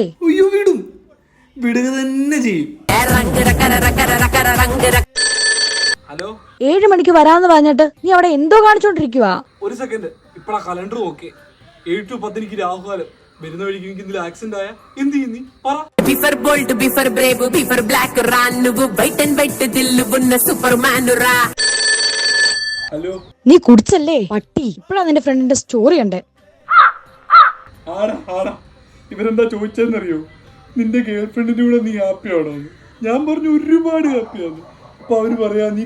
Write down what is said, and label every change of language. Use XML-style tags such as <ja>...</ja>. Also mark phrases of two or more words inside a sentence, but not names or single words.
<ml>അയ്യോ, വിടുക തന്നെ ചെയ്യും. ഹലോ, 7 മണിക്ക് വരാന്ന് പറഞ്ഞിട്ട് നീ അവിടെ എന്തോ കാണിച്ചോണ്ടിരിക്കുവാ? ഒരു സെക്കൻഡ്, ഇപ്പഴാ കലണ്ടർ ഓക്കെ. 7 to 10 എനിക്ക് രാഹുകാലം. വരുന്ന വഴിക്ക് എനിക്ക് എന്തെങ്കിലും ആക്സിഡന്റ് ആയ എന്ത് ചെയ്യും നീ പറ? ബിഫർ ബോൾട്ട്, ബിഫർ ബ്രേവ്, ബിഫർ ബ്ലാക്ക് റാൻ,</ml> <te>నువ్వు వైట్ అండ్ వైట్ దిల్లు ఉన్న సూపర్ మ్యాన్ రా.</te> <ml>ഹലോ, നീ കുടിച്ചല്ലേ പട്ടി? ഇപ്പഴാ നിന്റെ ഫ്രണ്ടിന്റെ സ്റ്റോറി കണ്ടേ. ആടാ ഇവരെന്താ ചോദിച്ചതെന്നറിയോ? നിന്റെ ഗേൾ ഫ്രണ്ടിന്റെ കൂടെ നീ ഹാപ്പിയാണോ? ഞാൻ പറഞ്ഞു ഒരുപാട് ഹാപ്പിയാണ്. അപ്പൊ അവര് പറയാ നീ</ml>